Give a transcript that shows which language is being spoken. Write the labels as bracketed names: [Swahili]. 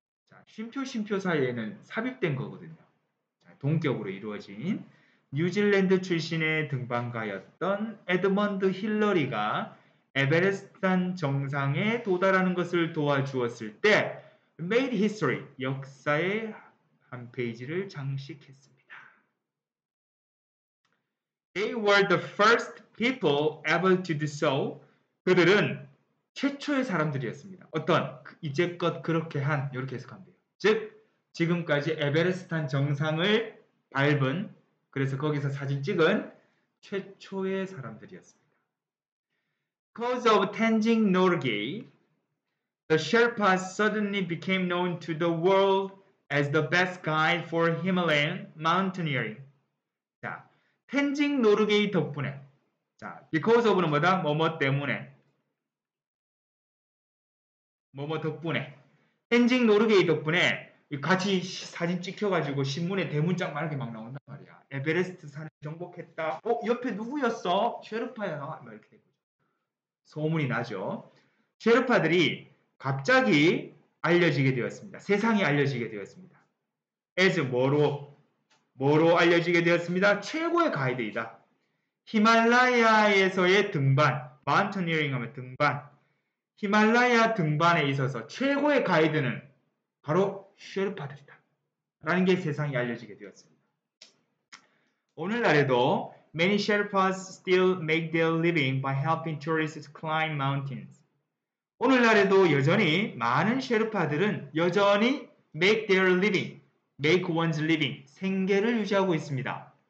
[Korean] 자, 쉼표 사이에는 삽입된 거거든요. 자, 동격으로 이루어진 뉴질랜드 출신의 등반가였던 에드먼드 힐러리가 에베레스트산 정상에 도달하는 것을 도와주었을 때 [English] made history, [Korean] 역사의 한 페이지를 장식했습니다. [English] They were the first people able to do so. [Korean] 그들은 최초의 사람들이었습니다. 어떤 이제껏 그렇게 한 이렇게 해석하면 돼요. 즉 지금까지 에베레스트산 정상을 밟은 그래서 거기서 사진 찍은 최초의 사람들이었습니다. [English] Because of Tenzing Norgay, the Sherpas suddenly became known to the world as the best guide for Himalayan mountaineering. [Korean] 자, 텐징 노르게이 덕분에 자, because of는 뭐다? 뭐뭐 때문에 뭐뭐 덕분에 텐징 노르게이 덕분에 같이 사진 찍혀가지고 신문에 대문짝 막 이렇게 막 나온단 말이야. 에베레스트 산을 정복했다. 옆에 누구였어? 쉐르파야. 막 이렇게 되고 소문이 나죠. 쉐르파들이 갑자기 알려지게 되었습니다. 세상에 알려지게 되었습니다. as 뭐로 알려지게 되었습니다. 최고의 가이드이다. 히말라야에서의 등반, 마운터니어링 하면 등반. 히말라야 등반에 있어서 최고의 가이드는 바로 쉐르파들이다. 라는 게 세상에 알려지게 되었습니다. 오늘날에도 [English] many Sherpas still make their living by helping tourists climb mountains. [Korean] 오늘날에도 여전히 많은 셰르파들은 여전히 [English] make their living, make one's living, [Korean] 생계를 유지하고 있습니다.